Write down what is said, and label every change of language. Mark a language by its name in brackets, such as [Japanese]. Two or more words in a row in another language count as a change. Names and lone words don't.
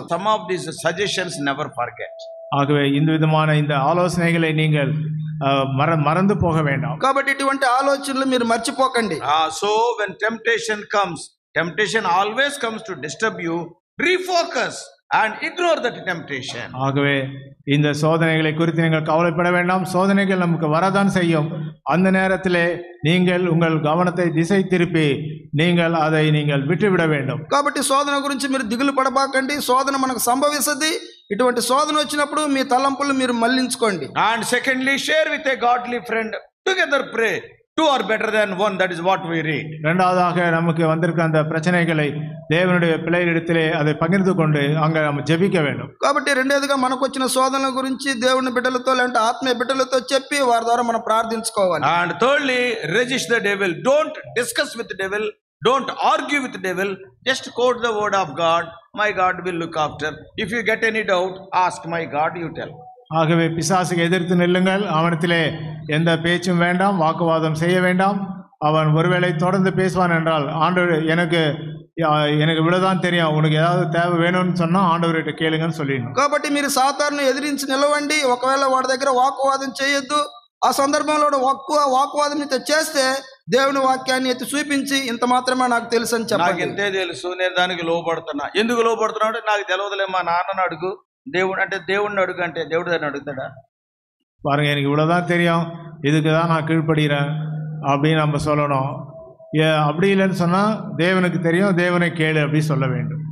[English] Some of these suggestions never forget. [Tamil] ஆகவே இந்த விதமான இந்த ஆலோசனைகளை நீங்கள் மறந்து போக வேண்டாம். [Telugu] కాబట్టి ఇటువంటి ఆలోచనలు మీరు మర్చిపోకండి. [English] So when temptation comes, temptation always comes to disturb you. Refocus and ignore that temptation. [Tamil] ஆகவே இந்த சோதனைகளை குறித்து நீங்கள் கவலைப்பட வேண்டாம். சோதனைகள் நமக்கு வரதான் செய்யும். அந்த நேரத்திலே நீங்கள் உங்கள் கவனத்தை திசை திருப்பி அதை விட்டுவிட வேண்டும். [Telugu] కాబట్టి శోధన గురించి మీరు దిగులు పడబాకండి. శోధన మనకు సంభవిస్తుంది. ఇటువంటి శోధన వచ్చినప్పుడు మీ తలంపులు మీరు మళ్లించుకోండి. [English] And secondly, share with a godly friend. Together pray. Two are better than one. That is what we read. [Tamil] இரண்டாவதாக நமக்கு வந்திருக்கிற அந்த பிரச்சனைகளை தேவனுடைய பிள்ளைகளிடத்திலே அதை பகிர்ந்து கொண்டு அங்கே நாம் ஜெபிக்க வேண்டும். [Telugu] కాబట్టి రెండోదిగా మనకు వచ్చిన శోధనల గురించి దేవుని బిడ్డలతో లేదంటే ఆత్మీయ బిడ్డలతో చెప్పి వారి ద్వారా మనం ప్రార్థించుకోవాలి. [English] And thirdly, resist the devil. Don't discuss with the devil. Don't argue with the devil. Just quote the word of God. My God will look after. If you get any doubt, ask my God, you tell. [Tamil] ஆகவே பிசாசுக்கு எதிர்த்து நில்லுங்கள். அவனிடத்திலே எந்த பேச்சும் வேண்டாம், வாக்குவாதம் செய்ய வேண்டாம். அவன் ஒருவேளை தொடர்ந்து பேசுவான் என்றால், ஆண்டவர் எனக்கு இவ்வளவுதான் தெரியும், உனக்கு ஏதாவது தேவை வேணும்னு சொன்னா ஆண்டவர்கிட்ட கேளுங்கன்னு சொல்லிடணும். [Telugu] కాబట్టి మీరు సాతానుని ఎదిరించి నిలవండి. ఒకవేళ వాడి దగ్గర వాకువాదం చేయొద్దు. ఆ సందర్భంలో వాకువాదం చేస్తే దేవుని వాక్యాన్ని ఎత్తి చూపించి ఇంత మాత్రమే నాకు తెలుసు అని చెప్పాలి. నాకు ఎంతే తెలుసు, నేను దానికి లోపడుతున్నా. ఎందుకు లోపడుతున్నాడు నాకు తెలియదులే, మా నాన్నని అడుగు. దేవుడిని అడుగు అంటే దేవుడు దాన్ని అడుగుతాడా? [Tamil] பாருங்க, எனக்கு இவ்வளவுதான் தெரியும், இதுக்கு தான் நான் கீழ்ப்படுகிறேன் அப்படின்னு நம்ம சொல்லணும். அப்படி இல்லைன்னு சொன்னா தேவனுக்கு தெரியும், தேவனை கேளு அப்படி சொல்ல வேண்டும்.